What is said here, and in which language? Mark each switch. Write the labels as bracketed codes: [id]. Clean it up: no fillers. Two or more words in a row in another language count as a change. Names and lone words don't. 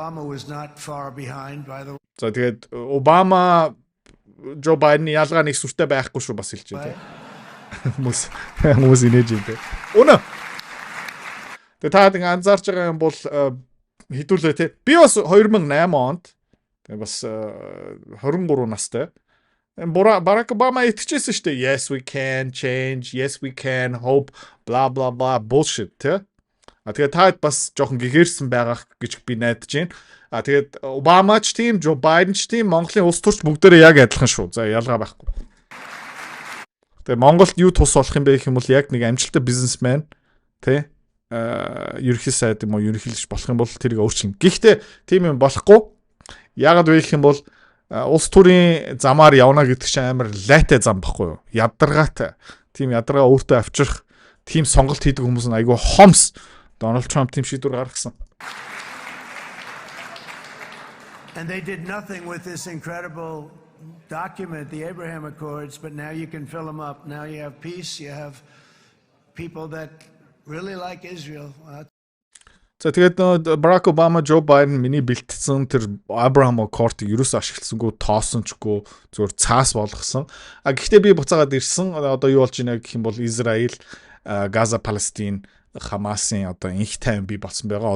[mn] За тэгээд Обама Жо Байдены ялгаа нэг сүртэй байхгүй шүү бас хэлж байна те. Хүмүүс инээж юм те. Үнэ. Тэгээ та ингэ анзаарч байгаа юм бол хэдүүлээ те. Би бас 2008 онд тэгээ бас 23 настай. Барак Обама итгэжсэн шүү дээ. [en] Yes we can change, yes we can hope, blah blah blah bullshit те. [mn] Тэгээ та бас жоохон гэгэрсэн байгаа гэж би найдаж байна. Тэгээд Обама ч тийм, Жо Байден ч тийм, Монголын улс төрч бүгдээрээ яг адилхан шүү. За ялгаа байхгүй. Тэгээ Монголд юу тус болох юм бэ гэх юм бол яг нэг амжилттай бизнесмен тий ерөнхий сайд юм уу ерөнхийлөгч болох юм бол тэрийг өөрчилнө. Гэхдээ тийм юм болохгүй. Яагаад вэ гэх юм бол улс төрийн замаар явна гэдэг чинь амар лайтай зам баггүй юу? Ядаргаатай. Тийм ядаргаа өөртөө авчрах, тийм сонголт хийдэг хүмүүс нь айгүй хомс. Дональд Трамп тийм шийдвэр гаргасан. [en] And they did nothing with this incredible document, the Abraham Accords, but now you can fill them up. Now you have peace, you have people that really like Israel. [mn] За тэгээд Барак Обама, Жо Байден миний бэлтгэсэн тэр Abraham Accord-ыг ерөөсөө ашигласангүй, тоосончгүй, зөвхөн цаас болгосон. Гэхдээ би буцаагаад ирсэн. Одоо юу болж байна гэх юм бол Израиль, Газа, Палестин Хамасын одоо инх тайван бий болсон байгаа.